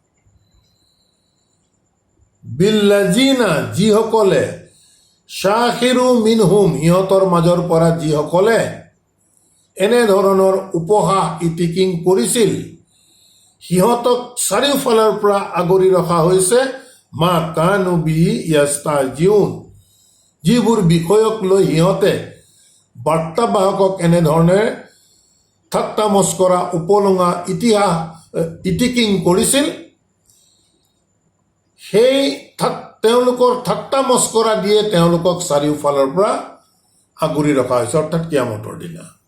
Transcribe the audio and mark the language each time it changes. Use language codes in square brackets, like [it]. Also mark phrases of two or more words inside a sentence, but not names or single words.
[as] বিল্লাযিনা, যিসকলে, [ar] سخروا منهم, [as] সিহঁতৰ মাজৰ পৰা যিসকলে এনেধৰণৰ উপহাস ইটিকিং কৰিছিল, সিহঁতক চাৰিওফালৰ পৰা আগুৰি ৰখা হৈছে। [ar] ما كانوا به يستهزئون, [as] যিবোৰ বিষয়ক লৈ সিহঁতে বাৰ্তাবাহকক এনেধৰণে ঠাট্টা মস্কৰা উপলুঙা ইটিকিং কৰিছিল, সেই তেওঁলোকৰ ঠাট্টা মস্কৰা দিয়ে তেওঁলোকক চাৰিওফালৰ পৰা আগুৰি ৰখা হৈছে, অৰ্থাৎ কিয়ামতৰ দিনা।